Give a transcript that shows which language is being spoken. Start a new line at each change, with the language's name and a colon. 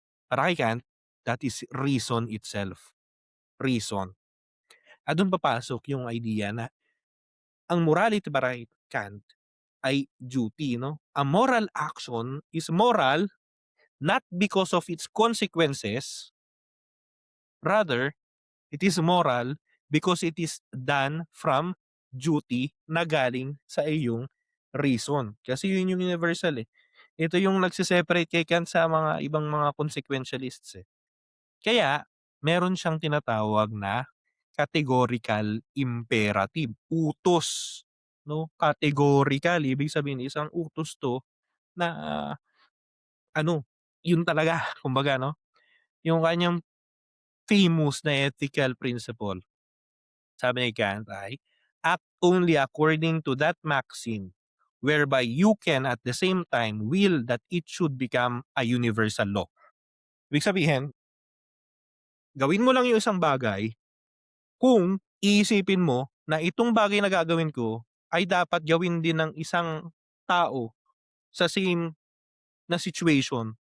Filipino: Para kay Kant,
English: that is reason itself, reason.
Filipino: At dun papasok yung idea na ang morality para kay Kant ay duty 'no.
English: A moral action is moral not because of its consequences, rather it is moral because it is done from duty
Filipino: na galing sa iyong reason. Kasi yun yung universal, eh. Ito yung nagse-separate kay Kant sa mga ibang mga consequentialists, eh. Kaya meron siyang tinatawag na categorical imperative, utos, 'no? Categorical, ibig sabihin isang utos 'to na ano, yun talaga kumbaga 'no? Yung kanyang famous na ethical principle, sabi ni Kant ay,
English: "Act only according to that maxim, whereby you can at the same time will that it should become a universal law."
Filipino: Ibig sabihin, gawin mo lang yung isang bagay kung iisipin mo na itong bagay na gagawin ko ay dapat gawin din ng isang tao sa same na situation.